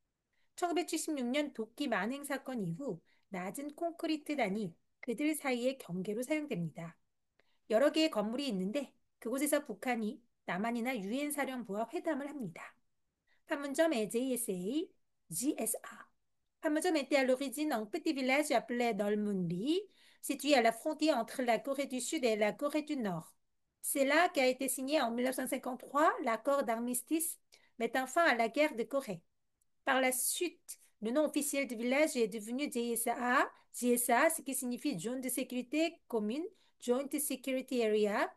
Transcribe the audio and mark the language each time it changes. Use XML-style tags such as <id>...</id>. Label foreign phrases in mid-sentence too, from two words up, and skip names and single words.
<ko>1976년 도끼 만행 사건 이후 낮은 콘크리트단이 그들 사이의 경계로 사용됩니다. 여러 개의 건물이 있는데 그곳에서 북한이 남한이나 유엔 사령부와 회담을 합니다. 판문점 JSA, GSA.</ko> <fr>Panmunjom était à l'origine un petit village appelé Dolmunli, situé à la frontière entre la Corée du Sud et la Corée du Nord. C'est là qu'a été signé en 1953 l'accord d'armistice mettant fin à la guerre de Corée. Par la suite, le nom officiel du village est devenu JSA, JSA, ce qui signifie Zone de sécurité commune,</fr> <en>Joint Security Area.</en>